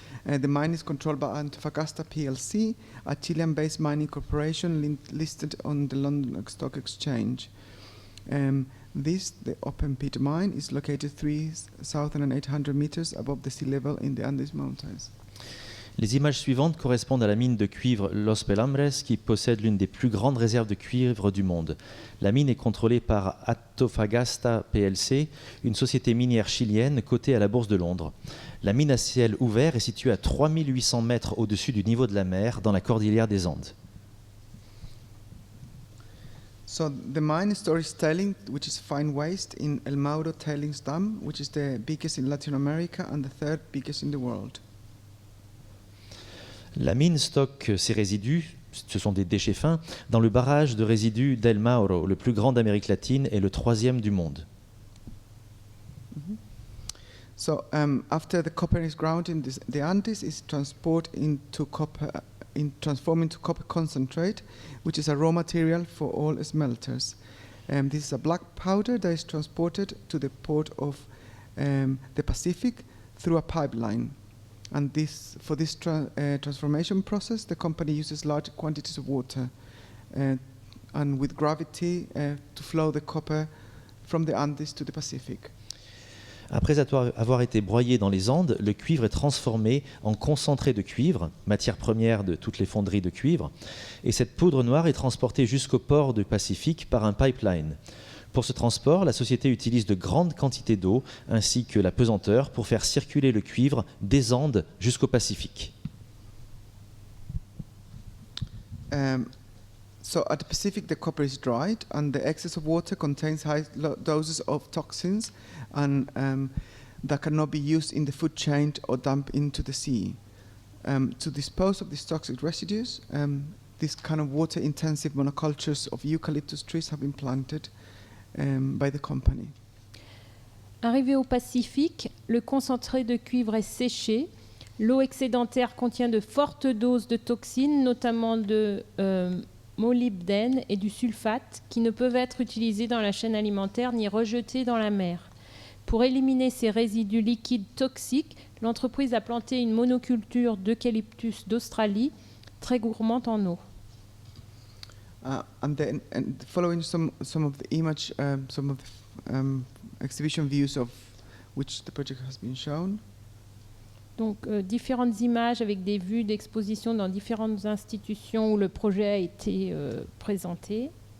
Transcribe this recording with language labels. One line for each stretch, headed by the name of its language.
English: The mine is controlled by Antofagasta PLC, a Chilean-based mining corporation listed on the London Stock Exchange. The open pit mine, is located 3,800 meters above the sea level in the Andes Mountains.
French: Les images suivantes correspondent à la mine de cuivre Los Pelambres qui possède l'une des plus grandes réserves de cuivre du monde. La mine est contrôlée par Antofagasta plc, une société minière chilienne cotée à la Bourse de Londres. La mine à ciel ouvert est située à 3800 mètres au-dessus du niveau de la mer dans la cordillère des Andes.
English: So the mine storage tailing, which is fine waste in El Mauro tailings dam, which is the biggest in Latin America and the third biggest in the world.
French: La mine stocke ses résidus, ce sont des déchets fins, dans le barrage de résidus d'El Mauro, le plus grand d'Amérique latine et le troisième du monde.
English: So after the copper is ground in the Andes, it's transformed into copper concentrate, which is a raw material for all smelters. This is a black powder that is transported to the port of the Pacific through a pipeline. And for this transformation process, the company uses large quantities of water and with gravity to flow the copper from the Andes to the Pacific.
French: Après avoir été broyé dans les Andes, le cuivre est transformé en concentré de cuivre, matière première de toutes les fonderies de cuivre, et cette poudre noire est transportée jusqu'au port du Pacifique par un pipeline. Pour ce transport, la société utilise de grandes quantités d'eau ainsi que la pesanteur pour faire circuler le cuivre des Andes jusqu'au Pacifique.
English: So at the Pacific, the copper is dried, and the excess of water contains high doses of toxins, and that cannot be used in the food chain or dumped into the sea. To dispose of these toxic residues, this kind of water-intensive monocultures of eucalyptus trees have been planted by the company.
French: Arrivé au Pacifique, le concentré de cuivre est séché. L'eau excédentaire contient de fortes doses de toxines, notamment de molybdène et du sulfate, qui ne peuvent être utilisés dans la chaîne alimentaire ni rejetés dans la mer. Pour éliminer ces résidus liquides toxiques, l'entreprise a planté une monoculture d'eucalyptus d'Australie, très gourmande en eau.
English: And following some of the image, some of the exhibition views of which the project has been shown.
French: Donc différentes images avec des vues d'exposition dans différentes institutions où le projet a été présenté.